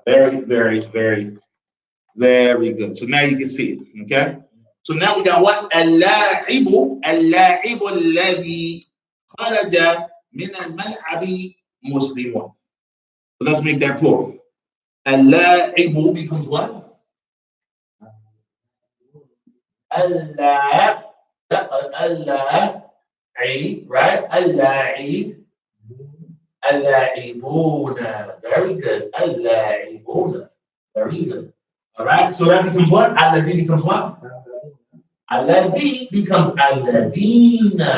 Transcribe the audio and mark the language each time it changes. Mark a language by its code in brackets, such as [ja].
[en] Very, very, very, very good. So now you can see it. Okay. So now we got what? [ar] اللاعب الذي خرج من الملعب مسلم. [en] So let's make that plural. اللاعب becomes what? اللاعب, right? اللاعبون. Very good. اللاعبون. Very good. All right. So that becomes what? الذي becomes what? الذي becomes الذين.